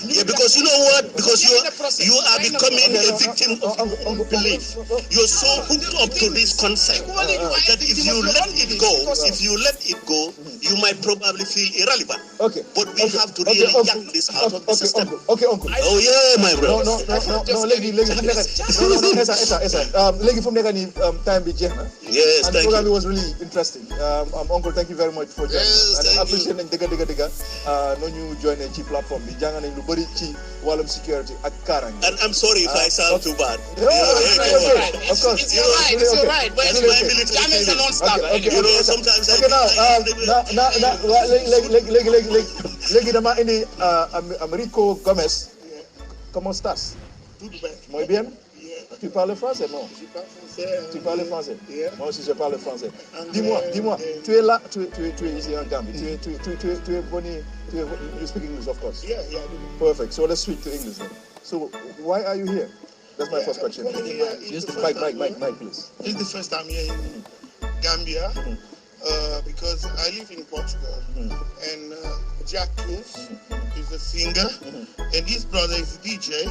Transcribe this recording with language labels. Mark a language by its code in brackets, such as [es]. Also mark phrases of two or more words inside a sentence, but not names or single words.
[en] Yeah, because you know what? Because you are becoming a victim of belief. You're so hooked up to this concept that if you let it go, you might probably feel irrelevant. Okay. But we have to really yank this out of the system. Okay, uncle. Oh yeah, my brother. No, [wo] léegi fu mu nekk nii time bi jeex na. [en] Yes, and thank the program you. was really interesting. Uncle, thank you very much for joining us. And I appreciate [wo] nañ dëgga no ñu join ci plateforme bi jàng nañ lu bëri ci wàllum security ak kaaraange. [en] And I'm sorry if I sound too bad. Of course. It's your right. But It's my military Jammeh is a feeling. non-starter. You know, sometimes [wo] Okay, léegi dama indi Américo Gomez. [es] ¿Cómo estás? Muy bien. [fr] Tu parles français, non? Tu parles français? Moi aussi je parle français. Dis-moi, tu es là, tu es ici en Gambie. Tu es boni, [en] you speak English, of course. Yeah, I do. Perfect. So let's switch to English then. So why are you here? That's my first question. Mike, please. This is the first time here in Gambia because I live in Portugal and Jack Cruz is a singer and his brother is a DJ.